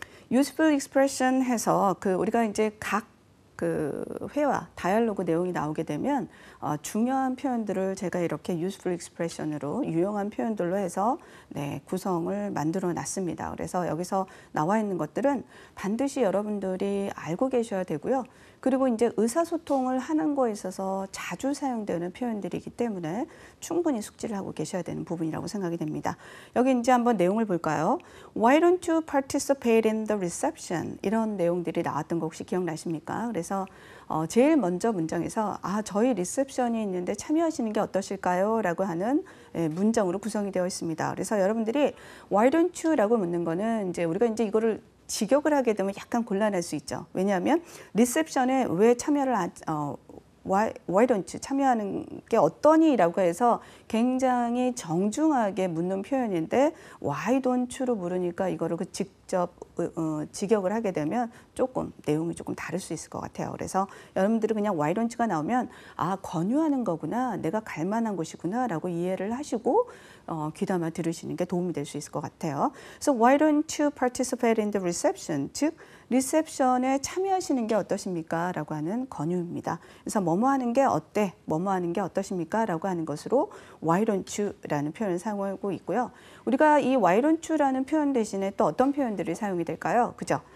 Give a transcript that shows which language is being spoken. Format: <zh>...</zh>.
<ko>useful expression 해서 우리가 이제 각 회화, 다이얼로그 내용이 나오게 되면 중요한 표현들을 제가 이렇게 useful expression으로 유용한 표현들로 해서 구성을 만들어 놨습니다. 그래서 여기서 나와 있는 것들은 반드시 여러분들이 알고 계셔야 되고요. 그리고 이제 의사소통을 하는 거에 있어서 자주 사용되는 표현들이기 때문에 충분히 숙지를 하고 계셔야 되는 부분이라고 생각이 됩니다. 여기 이제 한번 내용을 볼까요?</ko> <en>Why don't you participate in the reception?</en> <ko>이런 내용들이 나왔던 거 혹시 기억나십니까? 그래서 제일 먼저 문장에서 저희 리셉션이 있는데 참여하시는 게 어떠실까요? 라고 하는 문장으로 구성이 되어 있습니다. 그래서 여러분들이</ko> <en>Why don't you?</en> <ko>라고 묻는 거는 이제 우리가 이제 이거를 직역을 하게 되면 약간 곤란할 수 있죠. 왜냐하면 리셉션에 왜 참여를</ko> <en>why don't you</en> <ko>참여하는 게 어떠니? 라고 해서 굉장히 정중하게 묻는 표현인데</ko> <en>why don't you</en> <ko>로 물으니까 이거를 직접 직역을 하게 되면 조금 내용이 조금 다를 수 있을 것 같아요. 그래서 여러분들이 그냥</ko> <en>why don't</en> <ko>가 나오면 아, 권유하는 거구나, 내가 갈 만한 곳이구나 라고 이해를 하시고 귀담아 들으시는 게 도움이 될 수 있을 것 같아요.</ko> <en>So why don't you participate in the reception?</en> <ko>즉 리셉션에 참여하시는 게 어떠십니까? 라고 하는 권유입니다. 그래서 뭐뭐 하는 게 어때? 뭐뭐 하는 게 어떠십니까? 라고 하는 것으로</ko> <en>why don't you</en> <ko>라는 표현을 사용하고 있고요. 우리가 이 why don't you 라는 표현 대신에 또 어떤 표현들이 사용이 될까요? 그죠?</ko>